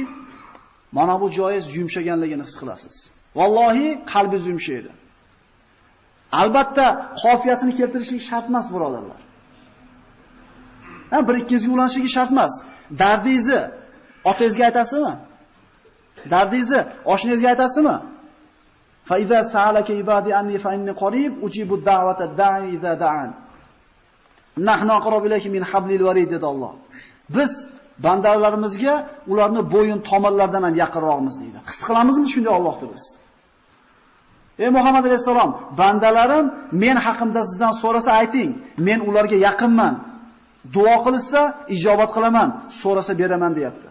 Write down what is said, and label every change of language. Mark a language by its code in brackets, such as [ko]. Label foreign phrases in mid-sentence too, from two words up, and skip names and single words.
[uz] Mana bu joyingiz yumshaganligini his qilasiz. Vallohi qalbingiz yumshaydi. Albatta qofiyasini keltirishlik shart emas, birodarlar. Bir ikkingizga ulanishligi shart emas. Dardingizni otangizga aytasizmi? Dardingizni oshnangizga aytasizmi? [ar] فإذا سألك عبادي عني فإني قريب أجيب دعوة الداع إذا دعان. نحن أقرب إليه من حبل الوريد [uz] dedi Alloh. Biz bandalarimizga ularni bo'yin tomirlaridan ham yaqinroqmiz deydi. His qilamizmi shunday Allohni biz? Ey Muhammad alayhisalom, bandalarim men haqimda sizdan so'rasa ayting, men ularga yaqinman. Duo qilsa ijobat qilaman, so'rasa beraman deyapti.